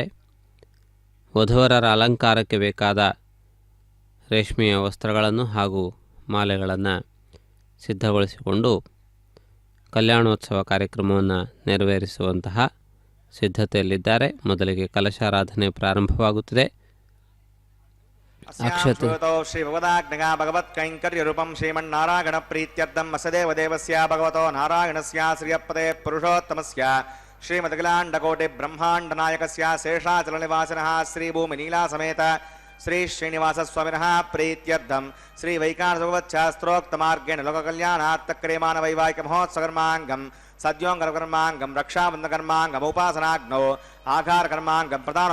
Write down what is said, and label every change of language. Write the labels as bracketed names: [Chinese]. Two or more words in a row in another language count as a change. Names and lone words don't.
[Kannada] ವಧುವರರ ಅಲಂಕಾರಕ್ಕೆ ಬೇಕಾದ ರೇಷ್ಮೆಯ ವಸ್ತ್ರಗಳನ್ನು ಹಾಗೂ ಮಾಲೆಗಳನ್ನು ಸಿದ್ಧಗೊಳಿಸಿಕೊಂಡು ಕಲ್ಯಾಣೋತ್ಸವ ಕಾರ್ಯಕ್ರಮವನ್ನು ನೆರವೇರಿಸುವಂತಹ ಸಿದ್ಧತೆಯಲ್ಲಿದ್ದಾರೆ. ಮೊದಲಿಗೆ ಕಲಶಾರಾಧನೆ ಪ್ರಾರಂಭವಾಗುತ್ತದೆ. ಅಕ್ಷತೆ [Sanskrit] ಶ್ರೀ ಭಗವದಾಜ್ಞ ಭಗವತ್ ಕೈಂಕರ್ಯ ರೂಪಂ ಶ್ರೀಮನ್ನಾರಾಯಣ ಪ್ರೀತ್ಯರ್ಥಂ ವಸದೇವ ದೇವಸ್ಯ ಭಗವತೋ ನಾರಾಯಣಸ್ಯ ಶ್ರಿಯಪದೇ ಪುರುಷೋತ್ತಮಸ್ಯ ಶ್ರೀಮದಖಿಲಾಂಡಕೋಟಿ ಬ್ರಹ್ಮಾಂಡ ನಾಯಕಸ್ಯ ಶೇಷಾಚಲ ನಿವಾಸಿನಃ ಶ್ರೀ ಭೂಮಿ ನೀಲಾ ಸಮೇತ ಶ್ರೀ ಶ್ರೀನಿವಾಸ ಸ್ವಾಮಿನಃ ಪ್ರೀತ್ಯರ್ಥಂ ಶ್ರೀ ವೈಕಾನಸ ಭಗವಚ್ಛಾಸ್ತ್ರೋಕ್ತ ಮಾರ್ಗೇಣ ಲೋಕಕಲ್ಯಾಣಾರ್ಥ ಕ್ರಿಯಮಾಣ ವೈವಾಹಿಕ ಮಹೋತ್ಸವಕರ್ಮಾಂಗಂ ಸದ್ಯೋಂಗಕರ್ಮಾಂಗಂ ರಕ್ಷಾಬಂಧಕರ್ಮಾಂಗಂ ಉಪಾಸನಾಗ್ನೋ ಆಘಾರಕರ್ಮಾಂಗಂ ಪ್ರಧಾನ